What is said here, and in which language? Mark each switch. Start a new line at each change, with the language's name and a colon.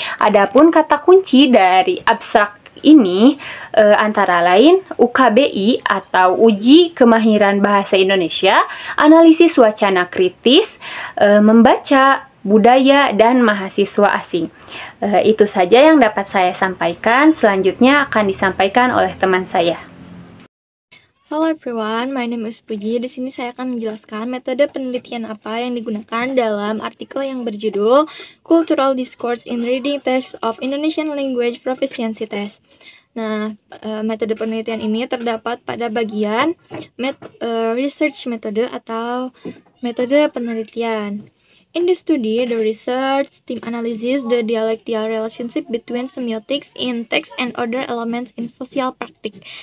Indonesian: Adapun kata kunci dari abstrak ini antara lain UKBI atau Uji Kemahiran Bahasa Indonesia, analisis wacana kritis, membaca budaya dan mahasiswa asing. Itu saja yang dapat saya sampaikan. Selanjutnya akan disampaikan oleh teman saya.
English: Hello everyone, my name is Puji.
Indonesian: Di sini saya akan menjelaskan metode penelitian apa yang digunakan dalam artikel yang berjudul Cultural Discourse in Reading Text of Indonesian Language Proficiency Test. Nah, metode penelitian ini terdapat pada bagian research metode atau metode penelitian.
English: In the study, the research team analyzes the dialectical relationship between semiotics in text and other elements in social practice.